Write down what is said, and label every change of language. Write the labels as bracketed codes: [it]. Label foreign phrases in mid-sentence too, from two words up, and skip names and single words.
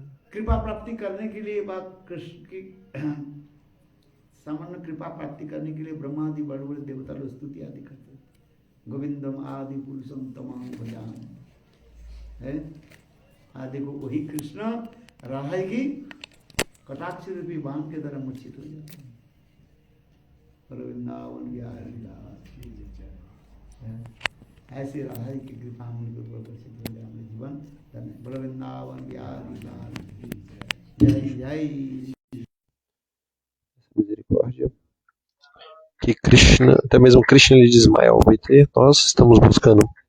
[hi] कृपा प्राप्ति करने के लिए बात कृष्ण की सामान्य कृपा प्राप्ति करने के लिए ब्रह्मा आदि बड़े बड़े देवता लोग स्तुति आदि करते हैं गोविंदम आदि पुरुषम तमाम भजान है आदि को वही कृष्ण राधा की कटाक्ष रूपी बाण के द्वारा मूर्छित हो जाते हैं वृंदावन बिहारी ऐसे राधा की कृपा हम लोग को प्रसिद्ध हो जाए हमारे जीवन धन्य वृंदावन बिहारी जय जय [pt] misericórdia. Que Krishna, até mesmo Krishna ele desmaia ao obter, nós estamos buscando.